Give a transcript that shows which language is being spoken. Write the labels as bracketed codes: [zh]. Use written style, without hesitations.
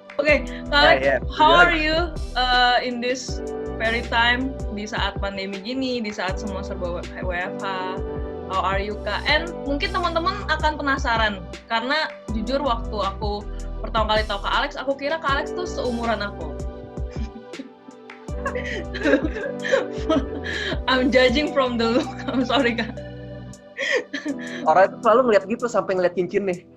[id] Oke, Kak, [en] how are you in this very time, [id] di saat pandemi gini, di saat semua serba WFH? [en] How are you, [id] Kak? And mungkin teman-teman akan penasaran, karena jujur waktu aku pertama kali tahu Kak Alex, aku kira Kak Alex tuh seumuran aku. [en] I'm judging from the look, I'm sorry, Kak. [id] Orang itu selalu ngeliat gitu sampai ngeliat cincin nih.